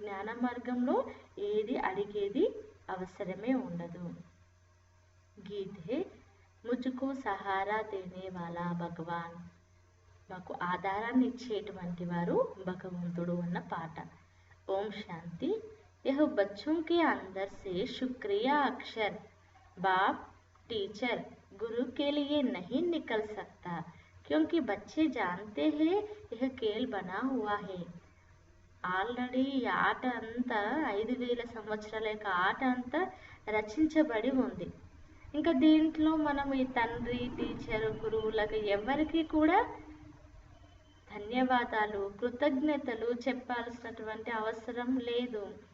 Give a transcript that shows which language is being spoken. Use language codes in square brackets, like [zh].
[te] జ్ఞాన మార్గంలో ఏది అడిగేది అవసరమే ఉండదు. [hi] గీతే, ముజ్కో సహారా దేనే వాలా భగవాన్. [te] మాకు ఆధారాన్ని ఇచ్చేటువంటి వారు భగవంతుడు అన్న పాట. ఓం శాంతి. [hi] यह बच्चों के अंदर से शुक्रिया अक्षर बाप, टीचर, गुरु के लिए नहीं निकल सकता क्योंकि बच्चे जानते हैं यह खेल बना हुआ है. [te] ఆల్రెడీ ఈ ఆట అంతా 5000 సంవత్సరాల యొక్క ఆట అంతా రచించబడి ఉంది. ఇంకా దీంట్లో మనం ఈ తండ్రి, టీచర్, గురువులకు ఎవరికి కూడా ధన్యవాదాలు, కృతజ్ఞతలు చెప్పాల్సినటువంటి అవసరం లేదు.